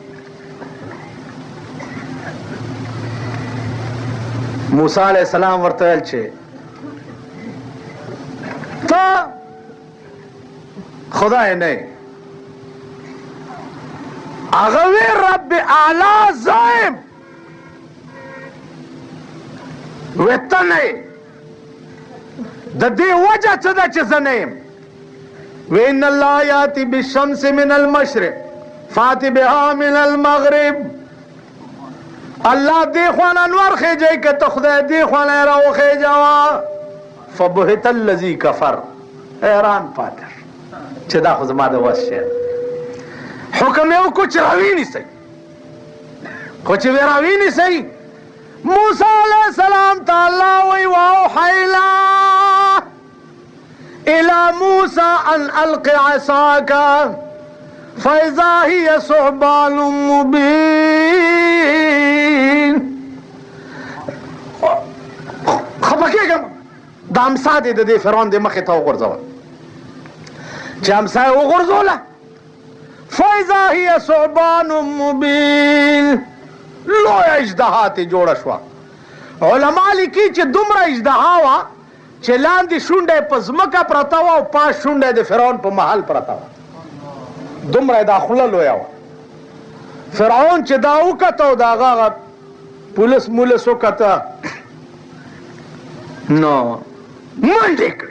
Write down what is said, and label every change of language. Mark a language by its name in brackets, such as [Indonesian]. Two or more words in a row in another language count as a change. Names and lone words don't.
[Pashto] موسی [Arabic] علیه السلام [Pashto] ورته ویل چې ته خدای نه. هغه وی [Arabic] رب اعلی [Pashto] زایم وی ته نه. د دې وجه څه ده چې زه نه یم؟ [Arabic] وی ان الله یاتی بالشمس من المشرق فاتی بها من المغرب. [Pashto] الله دې خوا نه انوار خېجئ که ته خدای دې خوا نه یې راوخېجوه. [Arabic] فبهت الذي کفر. [Pashto] حیران پاتې چې دا خو زما د وس شی دی. حکم یې وکړو چې راوینیسئ، خو چې ویې راوینیسئ موسی [Arabic] علیه السلام [Pashto] ته الله وایي [Arabic] واوحینا الى موسی ان الق عصاک فاذا هي ثعبان مبین. [Pashto] خفه کېږم، دا امسا دې د دې فرعون د مخې ته وغورځوه. چې امسا یې وغورځوله [Arabic] فاذا هي ثعبان مبین، [Pashto] لویه اژدها ترې جوړه شوه. علما لیکي چې دومره اژدها وه چې لاندې شونډه یې په ځمکه پرته وه او پاس شونډه یې د فرعون په محل پرته وه. دومره یې دا خوله لویه وه. فرعون چې دا وکته او د هغه پولیس مولس وکته نو منډې کړې.